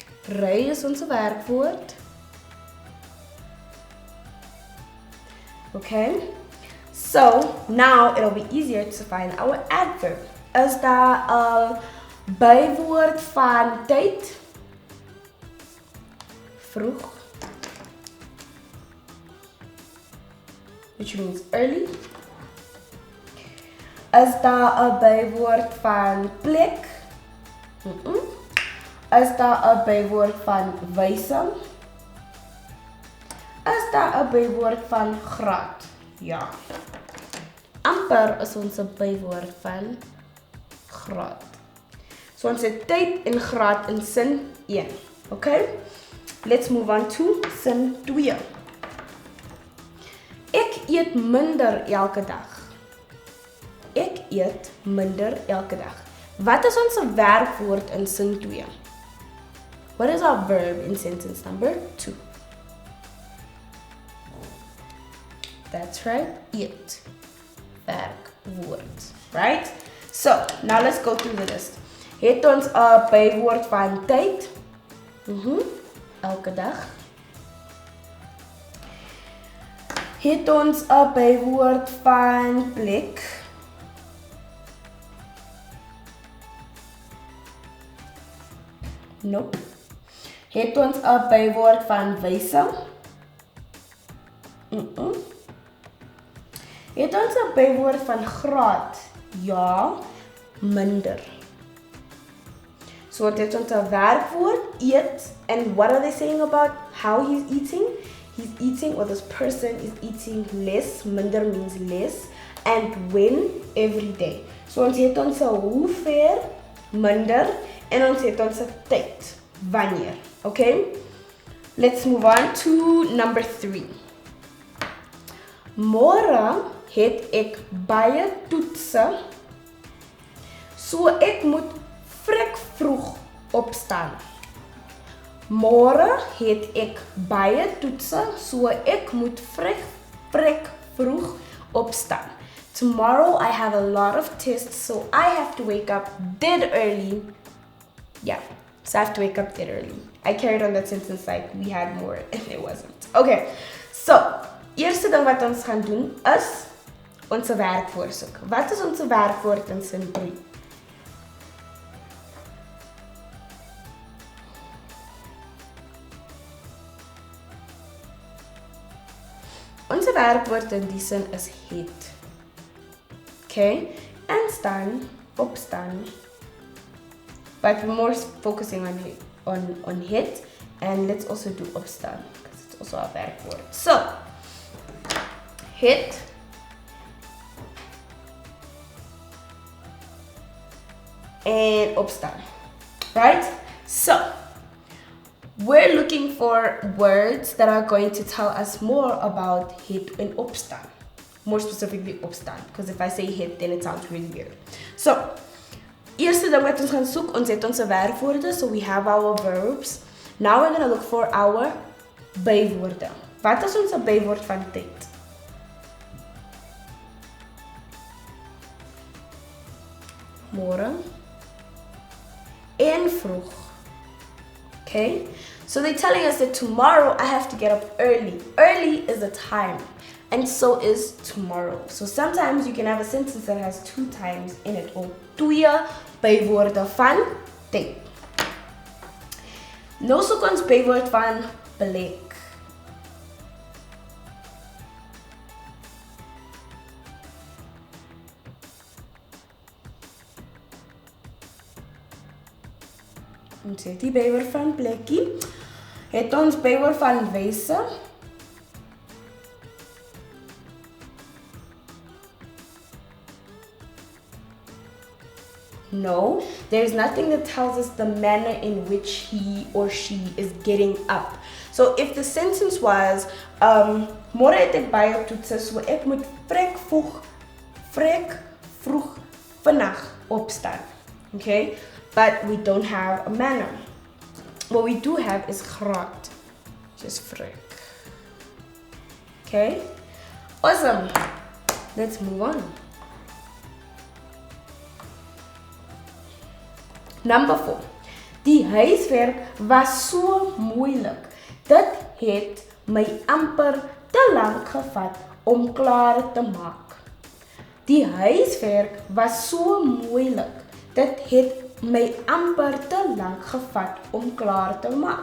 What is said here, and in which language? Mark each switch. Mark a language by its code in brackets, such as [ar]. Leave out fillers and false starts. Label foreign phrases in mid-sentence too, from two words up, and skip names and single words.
[af] Ry is onze werkwoord. [en] Okay, so now it'll be easier to find our adverb. [af] Is daar 'n bywoord van tyd? Vroeg, [en] which means early. [af] Is daar 'n bywoord van plek? Is daar 'n bywoord van wyse? Is daar 'n bywoord van graad? Ja. Amper is ons 'n bywoord van graad. So ons het tyd en graad in sin 1. [en] Okay? Let's move on to sin 2. [af] Ek eet minder elke dag. Ek eet minder elke dag. Wat is ons werkwoord in sin 2? [en] What is our verb in sentence number 2? That's right, eat. [af] Werkwoord, right? [en] So, now let's go through the list. [af] Het ons 'n bywoord van tyd? Elke dag. Het ons 'n bywoord van plek? [en] Nope. [af] Het ons 'n bywoord van wyse? Het ons 'n bywoord van graad? Ja, minder. So dit is ons werkwoord, [en] eat, and what are they saying about how he's eating? He's eating, or this person is eating less, minder means less, and when, every day. [af] So ons het ons hoeveel, minder, en ons het ons tyd, wanneer. [en] Okay? Let's move on to number 3. [af] Môre het ek baie toetse, so ek moet vrek vroeg opstaan. Môre het ek baie toetse, so ek moet vrek vroeg opstaan. [en] Tomorrow I have a lot of tests, so I have to wake up dead early. Yeah, so I have to wake up dead early. I carried on that sentence like we had more and it wasn't. [af] Okay, so eerste ding wat ons gaan doen is ons werkwoord soek. Wat is ons werkwoord in sin 3? Ons werkwoord in die sin is het. Okay, en staan, opstaan. [en] But we're more focusing on het, and let's also do opstaan because it's also a werkwoord. [af] So, het, [en] and opstaan, right? So, we're looking for words that are going to tell us more about het and opstaan. More specifically opstaan, because if I say het, then it sounds really weird. So, [af] eerste ding wat ons gaan soek, ons het onze werkwoorde, [en] so we have our verbs. Now we're going to look for our bywoorde. [af] Wat is onze bywoord van tyd? Môre en vroeg. [en] Okay? So they're telling us that tomorrow I have to get up early. Early is the time, and so is tomorrow. So sometimes you can have a sentence that has 2 times in it, or 2 [af] bywoorde van tyd. Nou soek ons bywoord van plek. Ons het die bywoord van plekkie. Het ons bywoord van wyse. [en] No, there's nothing that tells us the manner in which he or she is getting up. So if the sentence was, [af] môre het ek baie toetse, so ek moet vrek vroeg vandag opstaan. [en] Okay? But we don't have a manner. What we do have is graad. Just vrek. Okay? Awesome. Let's move on. Number 4. [af] Die huiswerk was so moeilik. Dit het my amper te lank gevat om klaar te maak. Die huiswerk was so moeilik. Dit het my amper te lank gevat om klaar te maak.